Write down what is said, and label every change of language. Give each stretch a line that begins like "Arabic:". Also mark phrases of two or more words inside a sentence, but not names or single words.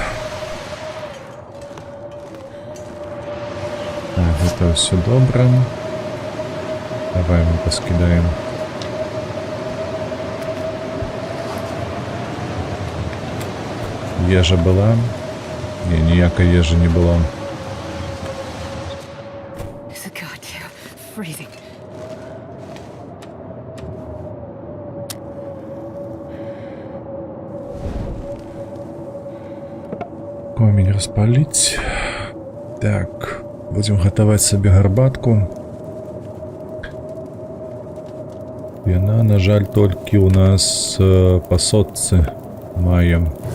Belarusian: Так, гэта ўсё добра. Давай мы паскідаем. Ежа была? Не, ніякай ежы не было.
English: God, yeah, freezing.
Belarusian: Комень распаліць. Так, будзем гатаваць сабе гарбатку. Яна, на жаль, толькі ў нас па сотцы мае.